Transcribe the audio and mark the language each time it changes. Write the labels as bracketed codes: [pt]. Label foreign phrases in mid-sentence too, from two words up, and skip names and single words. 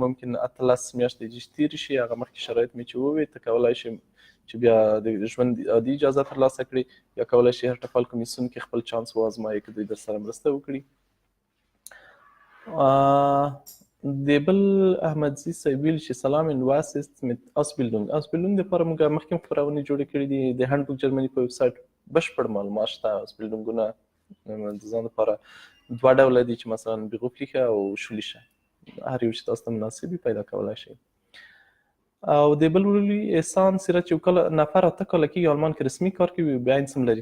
[ps] ممکن 18 میاشتې چې تېرې شي، هغه مخکې شرایط مې چې ووي، ته کولی شي چې بیا د ژوند عادي اجازه ترلاسه کړي، یا کولی شي هر ټفل کمیسیون کې خپل چانس وازمایي که دوی در سره مرسته وکړي. د بل احمدزي صاحب ویل چې سلام ان [de] was ist mit Ausbildung. [ps] Ausbildung دپاره موږ مخکې هم خپرونې جوړې کړي دي. د هنډبوک جرمني په ویب سایټ بشپړ معلومات شته. Ausbildungونه د ځان لپاره 2 ډوله دي چې مثلا berufliche او schulische. هر یو چې تاسو ته مناسب وي پیدا کولی شئ. او د بل ویلي احسان سیرت چې یو کله نفر 8 کاله کېږي آلمان کې رسمي کار کوي، بیا هم لري.